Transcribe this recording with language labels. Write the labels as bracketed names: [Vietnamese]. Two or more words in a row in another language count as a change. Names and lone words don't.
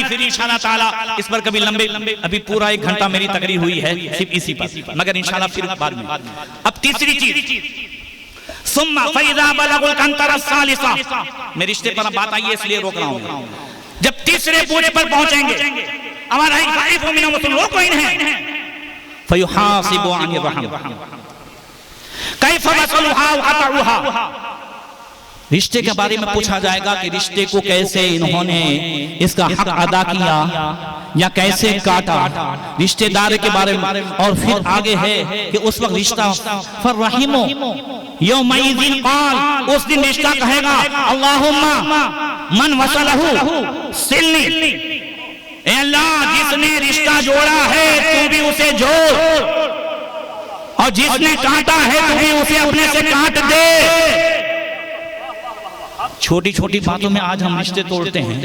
[Urdu] پھر ان شاء اللہ تعالیٰ اس پر کبھی لمبے ابھی پورا 1 گھنٹہ میری تقریر ہوئی ہے صرف اسی پر، مگر ان شاء اللہ پھر بعد میں. اب تیسری چیز, [Arabic] ثم فإذا بلغ القنطرة الثالثة, [Urdu] میں رشتے پر بات آئی ہے اس لیے روک رہا ہوں. جب تیسرے برج پر پہنچیں گے، ہمارا [Arabic] قفوهم إنهم مسؤولون, [Urdu] وہ کوئی نہیں ہے. [Arabic] فيحاسب عن رحم كيف وصلها وقطعها, [Urdu] رشتے کے بارے میں پوچھا جائے گا کہ رشتے کو کیسے انہوں نے اس کا حق ادا کیا یا کیسے کاٹا، رشتہ دار کے بارے میں. اور پھر آگے ہے کہ اس وقت رشتہ [Arabic] فالرحم يومئذ قال, [Urdu] اس دن رشتہ کہے گا [Arabic] اللهم من وصله صلني, [Urdu] اے اللہ جس نے رشتہ جوڑا ہے تو بھی اسے جوڑ، اور جس نے کاٹا ہے تو بھی اسے اپنے سے کاٹ دے. چھوٹی چھوٹی باتوں میں آج ہم رشتے توڑتے ہیں.